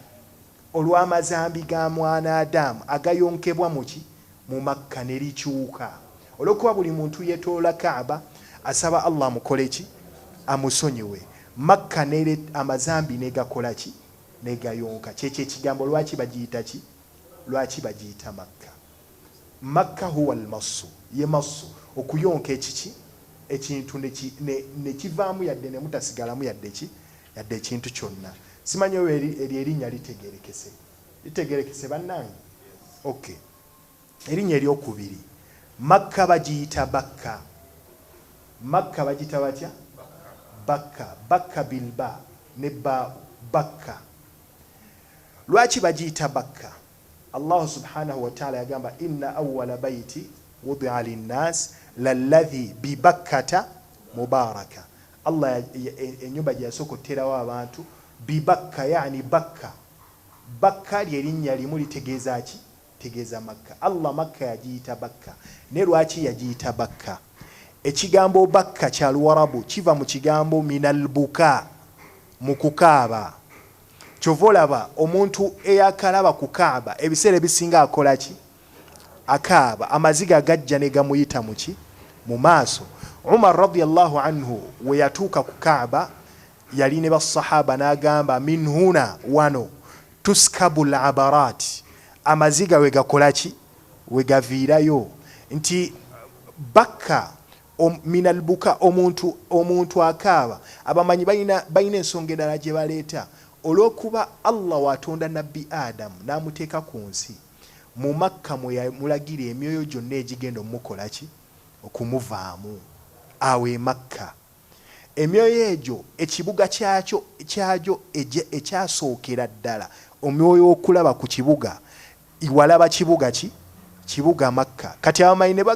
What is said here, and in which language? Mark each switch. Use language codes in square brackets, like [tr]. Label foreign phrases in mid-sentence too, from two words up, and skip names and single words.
[lg] Olw'amazambi ga mwana Adamu agayonkebwa muki, mu Makka ne likyuka. Olw'okuba buli muntu yeetoola Kaaba asaba Allah amukole ki, amusonyiwe. Makka nere amazambi negakola ki, negayonka. Kyekyo ekigambo lwaki bagiyita ki, lwaki bagiyita Makka. [ar] مكة هو المص, [lg] ye massu, okuyonka ekiki, ekintu ne kivaamu yadde ne mutasigalamu yadde ki, yadde ekintu kyonna. Simanyi oyo erinnya litegerekese, litegerekese bannange? Okay, erinnya eryokubiri Makka bagiyita Bakka. Makka bagiyita batya? Bakka. Bakka bilba ne ba, Bakka. Lwaki bagiyita Bakka? [ar] الله سبحانه وتعالى yagamba إن أول بيت وضع للناس للذي ببكة مباركا. [lg] Allah enyumba gye yasokoterawo abantu bi Bakka, yani Bakka. Bakka lyerinnya limu litegeeza ki, tegeeza Makka. Allah Makka yagiyita Bakka. Ne lwaki yagiyita Bakka? Ekigambo Bakka kya Luwarabu kiva mu kigambo [ar] من البكاء, [lg] mu kukaaba. Kyova olaba omuntu eyakalaba ku Kaaba ebiseera ebisinga akola ki, akaaba, amaziga gajja ne gamuyita muki, mu maaso. Umar [ar] رضي الله عنه [lg] we yatuuka ku Kaaba yali ne basahaba n'agamba [ar] من هنا, [lg] wano [ar] تسكب العبرات, [lg] amaziga we gakola ki, we gaviirayo. Nti Bakka [ar] من البكاء [lg] omuntu akaaba abamanyi balina ensonga endala gye baleeta olw'okuba Allah watonda nabbi Adamu n'amuteeka ku nsi mu Makka mwe yamulagira emyoyo gyonna egigenda omukola ki okumuvaamu awo e Makka emyoyo egyo ekibuga kyagyo ekyasookera ddala omwoyo okulaba ku kibuga iwalaba kibuga ki kibuga Makka kati abamanyi ne